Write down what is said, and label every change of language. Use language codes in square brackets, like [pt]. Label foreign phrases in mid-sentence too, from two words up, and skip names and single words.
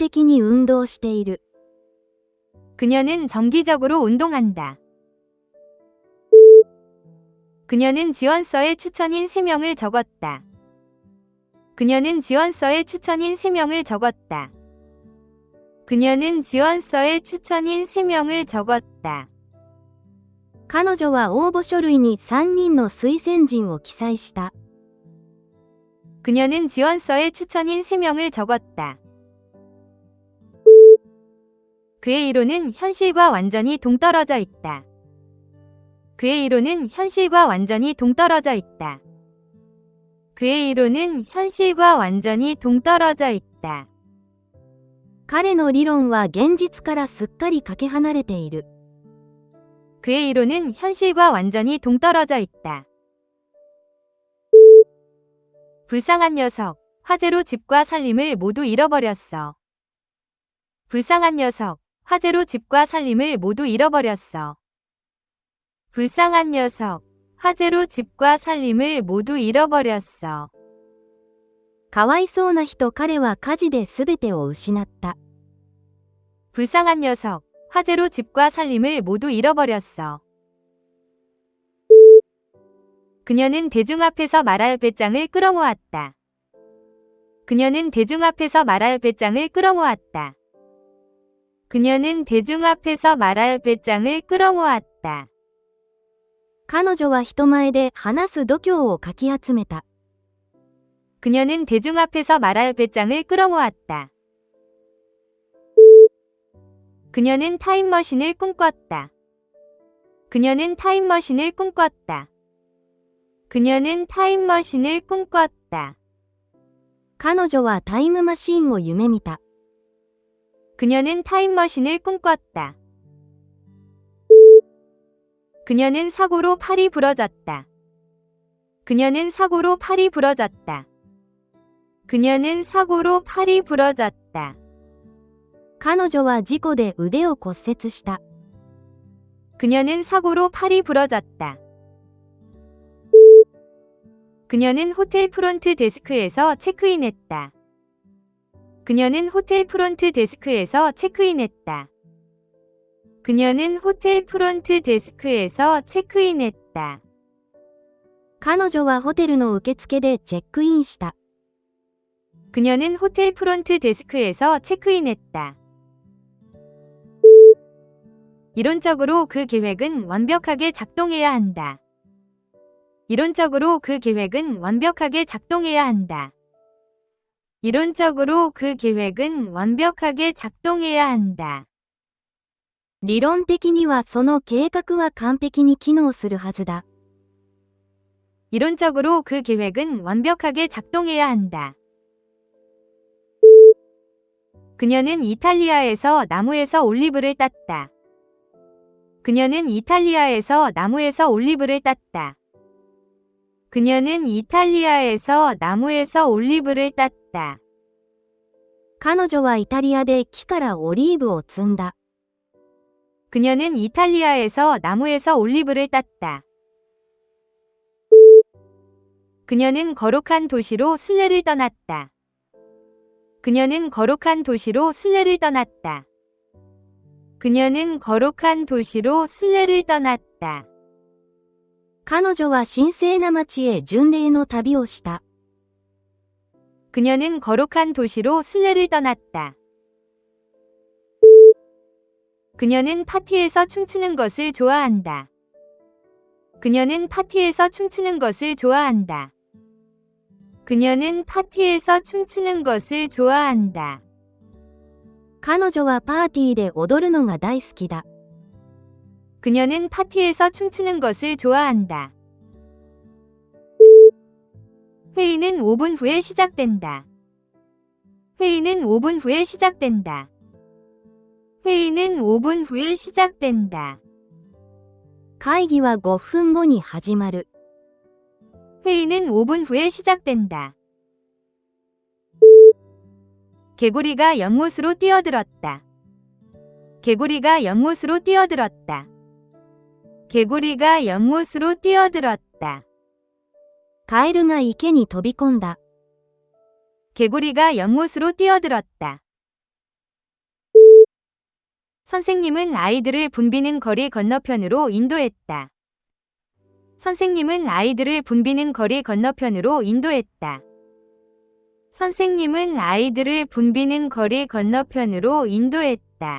[ja] 彼女は定期的に運動している。 [ko] 그녀는 정기적으로 운동한다. 그녀는 지원서에 추천인 3명을 적었다. 그녀는 지원서에 추천인 3명을 적었다. 그녀는 지원서에 추천인 3명을 적었다. [ja] 彼女は応募書類に3人の推薦人を記載した。 [ko] 그녀는 지원서에 추천인 3명을 적었다. 그의 이론은 현실과 완전히 동떨어져 있다. 그의 이론은 현실과 완전히 동떨어져 있다. 그의 이론은 현실과 완전히 동떨어져 있다. [ja] 彼の理論は現実からすっかりかけ離れている。 [ko] 그의 이론은 현실과 완전히 동떨어져 있다. 불쌍한 녀석, 화재로 집과 살림을 모두 잃어버렸어. 불쌍한 녀석, 화재로 집과 살림을 모두 잃어버렸어. 불쌍한 녀석, 화재로 집과 살림을 모두 잃어버렸어. [ja] かわいそうな人、彼は火事で全てを失った。 [ko] 불쌍한 녀석, 화재로 집과 살림을 모두 잃어버렸어. 그녀는 대중 앞에서 말할 배짱을 끌어모았다. 그녀는 대중 앞에서 말할 배짱을 끌어모았다. 그녀는 대중 앞에서 말할 배짱을 끌어모았다. [ja] 彼女は人前で話す度胸をかき集めた。 [ko] 그녀는 대중 앞에서 말할 배짱을 끌어모았다. 그녀는 타임머신을 꿈꿨다. 그녀는 타임머신을 꿈꿨다. 그녀는 타임머신을 꿈꿨다. [ja] 彼女はタイムマシンを夢見た。 [ko] 그녀는 타임머신을 꿈꿨다. 그녀는 사고로 팔이 부러졌다. 그녀는 사고로 팔이 부러졌다. 그녀는 사고로 팔이 부러졌다. [ja] 彼女は事故で腕を骨折した。 [ko] 그녀는 사고로 팔이 부러졌다. 그녀는 호텔 프론트 데스크에서 체크인했다. 그녀는 호텔 프론트 데스크에서 체크인했다. 그녀는 호텔 프론트 데스크에서 체크인했다. [ja] 彼女はホテルの受付でチェックインした。 [ko] 그녀는 호텔 프론트 데스크에서 체크인했다. 이론적으로 그 계획은 완벽하게 작동해야 한다. 이론적으로 그 계획은 완벽하게 작동해야 한다. 이론적으로 그 계획은 완벽하게 작동해야 한다. [ja] 理論的にはその計画は完璧に機能するはずだ。 [ko] 이론적으로 그 계획은 완벽하게 작동해야 한다. 그녀는 이탈리아에서 나무에서 올리브를 땄다. 그녀는 이탈리아에서 나무에서 올리브를 땄다. 그녀는 이탈리아에서 나무에서 올리브를 땄다. [ja] 彼女はイタリアで木からオリーブを摘んだ。 [ko] 그녀는 이탈리아에서 나무에서 올리브를 땄다. 그녀는 거룩한 도시로 순례를 떠났다. 그녀는 거룩한 도시로 순례를 떠났다. 그녀는 거룩한 도시로 순례를 떠났다. [ja] 彼女は神聖な町へ巡礼の旅をした。 [ko] 그녀는 거룩한 도시로 순례를 떠났다. 그녀는 파티에서 춤추는 것을 좋아한다. 그녀는 파티에서 춤추는 것을 좋아한다. 그녀는 파티에서 춤추는 것을 좋아한다. [ja] 彼女はパーティーで踊るのが大好きだ。 [ko] 그녀는 파티에서 춤추는 것을 좋아한다. 회의는 5분 후에 시작된다. 회의는 5분 후에 시작된다. 회의는 5분 후에 시작된다. [ja] 会議は5分後に始まる。 [ko] 회의는 5분 후에 시작된다. 개구리가 연못으로 뛰어들었다. 개구리가 연못으로 뛰어들었다. 개구리가 연못으로 뛰어들었다. [ja] カエルが池に飛び込んだ。 [ko] 개구리가 연못으로 뛰어들었다. 선생님은 아이들을 붐비는 거리 건너편으로 인도했다. 선생님은 아이들을 붐비는 거리 건너편으로 인도했다. 선생님은 아이들을 붐비는 거리 건너편으로 인도했다.